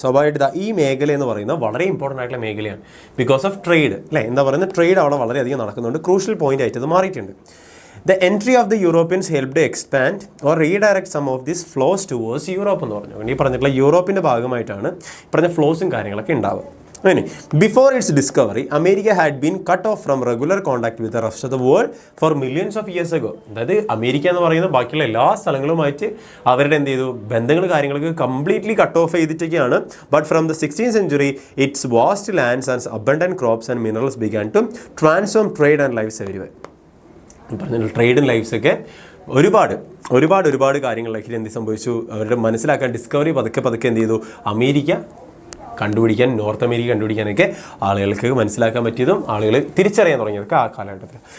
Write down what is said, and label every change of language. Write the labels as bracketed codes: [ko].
[ml] സ്വാഭാവികമായിട്ട് ഈ മേഖല എന്ന് പറയുന്നത് വളരെ ഇമ്പോർട്ടൻ്റ് ആയിട്ടുള്ള മേഖലയാണ്. [en] because of trade, [ml] അല്ലേ, എന്താ പറയുന്നത്, ട്രേഡ് അവിടെ വളരെയധികം നടക്കുന്നുണ്ട്. [en] crucial point [ml] ആയിട്ട് അത് മാറിയിട്ടുണ്ട്. [en] The entry of the Europeans helped expand or redirect some of these flows towards Europe [ml] എന്ന് പറഞ്ഞു. ഈ പറഞ്ഞിട്ടുള്ള യൂറോപ്പിൻ്റെ ഭാഗമായിട്ടാണ് പറഞ്ഞ ഫ്ലോസും കാര്യങ്ങളൊക്കെ ഉണ്ടാവുക. [en] Before its discovery, America had been cut off from regular contact with the rest of the world for millions of years ago. [ml] അതായത് America എന്ന് പറയുന്ന ബാക്കിയുള്ള എല്ലാ സ്ഥലങ്ങളുമായിട്ട് അവരുടെ എന്ത് ചെയ്തു, ബന്ധങ്ങൾ കാര്യങ്ങളൊക്കെ completely cut off ചെയ്തിട്ടൊക്കെയാണ്. [en] But from the 16th century, its vast lands and abundant crops and minerals began to transform trade and lives everywhere. [ml] പറഞ്ഞ ട്രേഡും ലൈഫ്സൊക്കെ ഒരുപാട് കാര്യങ്ങളിലേക്ക് എന്ത് സംഭവിച്ചു, അവരുടെ മനസ്സിലാക്കാൻ ഡിസ്കവറി പതുക്കെ എന്ത് ചെയ്തു, അമേരിക്ക കണ്ടുപിടിക്കാൻ, നോർത്ത് അമേരിക്ക കണ്ടുപിടിക്കാനൊക്കെ ആളുകൾക്ക് മനസ്സിലാക്കാൻ പറ്റിയതും ആളുകൾ തിരിച്ചറിയാൻ തുടങ്ങിയതൊക്കെ ആ കാലഘട്ടത്തിൽ.